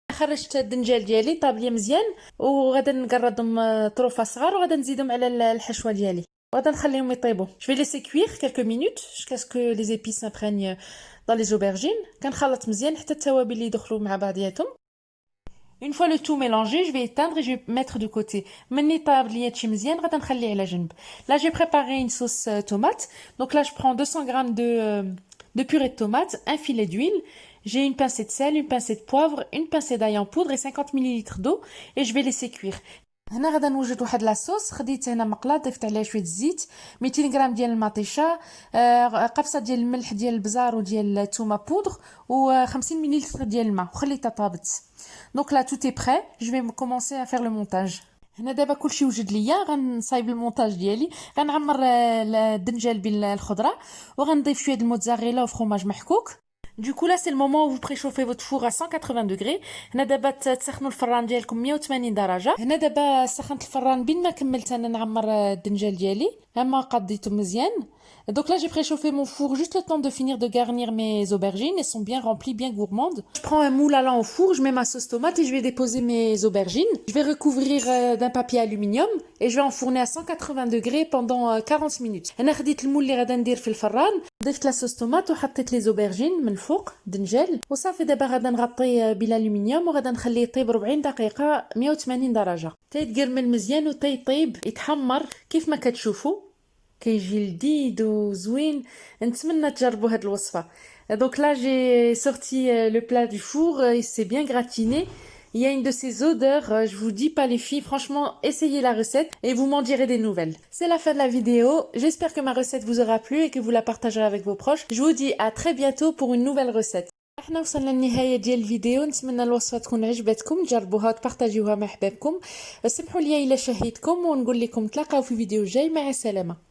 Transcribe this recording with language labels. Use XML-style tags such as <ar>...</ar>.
<ar>خرجت الدنجال ديالي طاب لي مزيان, وغادا نقرضهم طروفه صغار وغادا نزيدهم على الحشوه ديالي وغادا نخليهم يطيبوا.</ar> <fr>Je vais laisser cuire quelques minutes jusqu'à ce que les épices s'imprègnent dans les aubergines.</fr> <ar>كنخلط مزيان حتى التوابل يدخلوا مع بعضياتهم.</ar> <fr>Une fois le tout mélangé, je vais éteindre et je vais mettre de côté.</fr> <ar>مني طاب لي هادشي مزيان غادا نخليه على جنب.</ar> <fr>Là j'ai préparé une sauce tomate. Donc là je prends 200 g de purée de tomate, un filet d'huile. J'ai une pincée de sel, une pincée de poivre, une pincée d'ail en poudre et 50 ml d'eau et je vais laisser cuire.</fr> <ar>هنا غادا نوجد واحد لاصوص. خديت هنا مقله, ضفت عليها شويه الزيت, 200 غرام ديال المطيشه, قبصه ديال الملح ديال البزار وديال الثومه بودر, و50 ملل ديال الماء, وخليتها طابت.</ar> <fr>Donc là tout est prêt, je vais commencer à faire le montage.</fr> <ar>هنا دابا كلشي وجد ليا, غنصايب المونتاج ديالي. غنعمر الدنجال بالخضره وغنضيف شويه الموتزاريلا وفرماج محكوك.</ar> <fr>Du coup là c'est le moment où vous préchauffez votre four à 180 degrés.</fr> <ar>هنا دابا تسخنوا الفران ديالكم 180 درجه. هنا دابا سخنت الفران بين ما كملت انا نعمر الدنجال ديالي, اما قضيته مزيان.</ar> <fr>Donc là j'ai préchauffé mon four juste le temps de finir de garnir mes aubergines, elles sont bien remplies, bien gourmandes. Je prends un moule allant au four, je mets ma sauce tomate et je vais déposer mes aubergines. Je vais recouvrir d'un papier aluminium et je vais enfourner à 180 degrés pendant 40 minutes.</fr> <ar>انا خديت المول اللي غادا ندير في الفران, ضفت لا صوص طوماط وحطيت لي زوبرجين من فوق دنجال, وصافي دابا غادا نغطيه بالالومنيوم وغادا نخليه يطيب 40 دقيقه 180 درجه تيتقرمل مزيان وتيطيب يتحمر كيف ما كتشوفوا, كيجي لذيذ وزوين. نتمنى تجربوا هاد الوصفه.</ar> <fr>Donc là j'ai sorti le plat du four, il s'est bien gratiné. Il y a une de ces odeurs, je vous dis pas les filles, franchement essayez la recette et vous m'en direz des nouvelles. C'est la fin de la vidéo, j'espère que ma recette vous aura plu et que vous la partagerez avec vos proches. Je vous dis à très bientôt pour une nouvelle recette.</fr> <ar>احنا وصلنا للنهايه ديال الفيديو, نتمنى الوصفه تكون عجبتكم, تجربوها وتبارطاجيوها مع احبابكم. سمحوا لي الا شهيتكم ونقول لكم تلاقاو في فيديو جاي, مع السلامه.</ar>